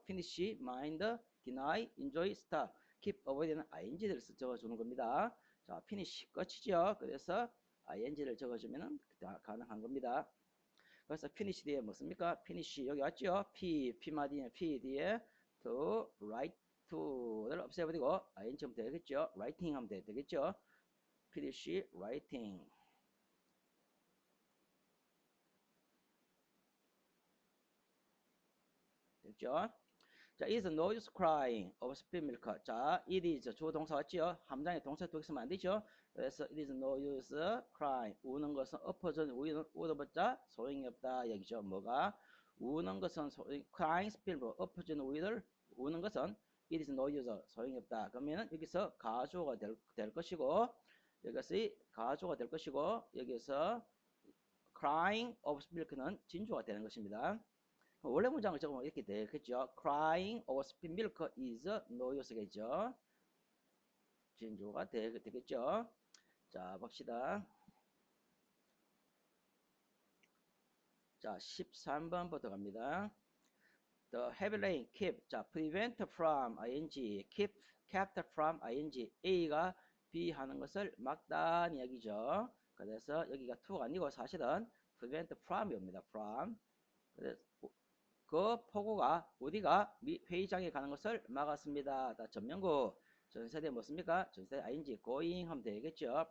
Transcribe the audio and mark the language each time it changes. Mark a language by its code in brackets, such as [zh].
[en] finish, mind, deny, enjoy, start, keep, avoid는 [ko] ing를 적어주는 겁니다. 자, finish 끝이죠. 그래서 ing를 적어주면 가능한 겁니다. 그래서 finish 뒤에 뭐습니까? finish 여기 왔죠? P 마디에 P 뒤에 to write to를 없애버리고 ing 하면 되겠죠? writing 하면 되겠죠? [en] finish writing. [ko] 됐죠? [en] 자, is no use crying over spilled milk. [ko] 자, it is 주어동사 왔죠? 함장에 동사 두 개 쓰면 안 되죠? [en] 그래서 it is no use crying. [ko] 우는 것은 엎어진 우유는 울어봤자 소용이 없다. 여기죠. 뭐가? 우는 것은 crying spilled 엎어진 우유를 우는 것은 [en] it is no use [ko] 소용이 없다. 그러면은 여기서 가주어가 될 것이고 여기서 가주어가 될 것이고 여기서 crying over spilled milk는 진주가 되는 것입니다. 원래 문장을 적으면 이렇게 되겠죠. [en] Crying over spilled milk is no use겠죠. [ko] 진주가 되겠죠. 자, 봅시다. 자, 13번부터 갑니다. [en] The heavy rain keep. 자, prevent from ing, kept from ing. [ko] A가 B 하는 것을 막다는 이야기죠. 그래서 여기가 to가 아니고 사실은 prevent from이 옵니다. [en] from. [ko] 그래서 그 폭우가 어디가 회의장에 가는 것을 막았습니다. 다 전면구 전세대 뭐습니까? 전세대 ing going 하면 되겠죠.